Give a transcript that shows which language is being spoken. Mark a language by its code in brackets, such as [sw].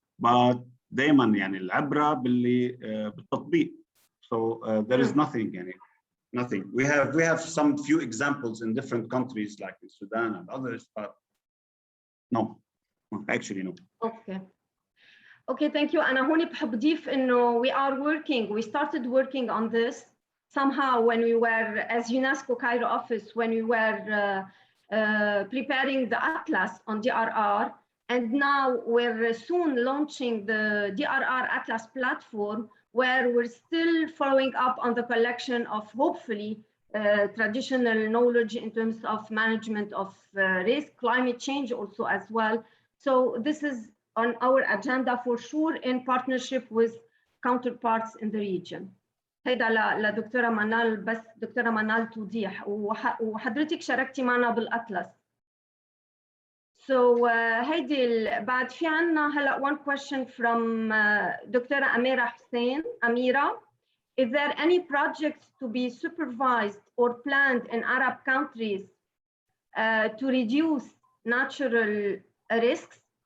[ar] But دايما يعني العبرة بالتطبيق. [en] So there is nothing. يعني, nothing. We have some few examples in different countries like in Sudan and others, but no, actually no. Okay, thank you. [ar] أنا هون بحب أضيف إنه [en] we started working on this somehow when we were, as UNESCO Cairo office, when we were preparing the Atlas on DRR, and now we're soon launching the DRR Atlas platform, where we're still following up on the collection of hopefully traditional knowledge in terms of management of risk, climate change also as well. So this is on our agenda for sure in partnership with counterparts in the region. [ar] هيدا لدكتورة منال، بس دكتورة منال توضيح، وحضرتك شاركتي معنا بالأطلس. So هيدي بعد في عنا هلا [en] one question from [ar] دكتورة أميرة حسين. [en] أميرة, is there any projects to be supervised or planned in Arab countries to reduce natural risks?